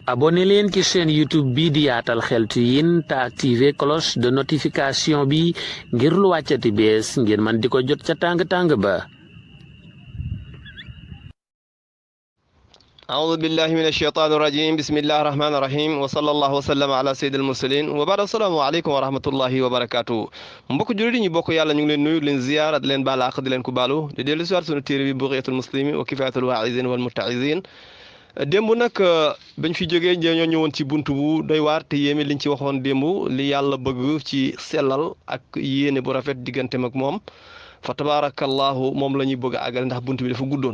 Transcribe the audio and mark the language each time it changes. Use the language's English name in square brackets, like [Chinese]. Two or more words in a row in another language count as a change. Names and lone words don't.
[Wolof] abonné leen ci chaîne YouTube bi di Yaatal Xeltu Yin te activé [French] cloche de notification [Wolof] bi ngir lu wàccati bees ngeen man di ko jot ca tàng-tàng ba. [Arabic] أعوذ بالله من الشيطان الرجيم بسم الله الرحمن الرحيم وصلى الله وسلم على سيد المرسلين وبعد السلام عليكم ورحمة الله وبركاته [Wolof] mbokk jullit yi ñu bokk yàlla ñu ngi leen nuyu leen ziyaara di leen baal àq di leen ko baalu di dellu si waat sunu téere bi Bughiyatul Muslimin wa Kifayatul Waa'izin wal Mutta'izin démb nag bañ fi jógee ñoo ñëwoon ci buntu bu doy waar te yéeme liñ ci waxoon démb li yàlla bëgg ci sellal ak yéene bu rafet digganteem ak moom fa tabaarakallahu moom la ñuy bëgg a àggale ndax buntu bi dafa guddoon.